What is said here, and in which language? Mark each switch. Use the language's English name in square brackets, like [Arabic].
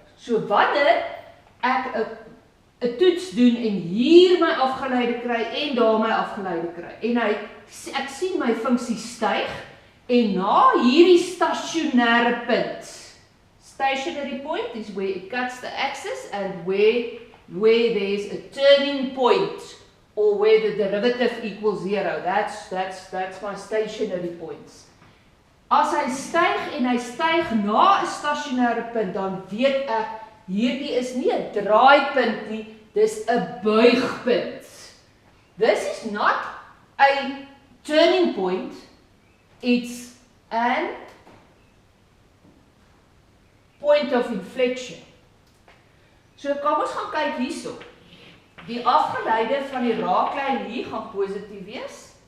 [Afrikaans] So wanneer ek 'n toets doen en hier my afgeleide kry en daar my afgeleide kry, en ek sien my funksie styg, en na hierdie stasionêre punt, [English] stationary point is where it cuts the axis and where there's a turning point or where the derivative equals 0. That's my stationary points. [Afrikaans] As hy styg en hy styg na 'n stasionêre punt, dan weet ek hierdie is nie 'n draaipunt nie, dis 'n buigpunt. [English] This is not a turning point, it's an point of inflection. [Afrikaans] So kom ons gaan kyk hierso. Die afgeleide van die raaklyn hier gaan positief wees.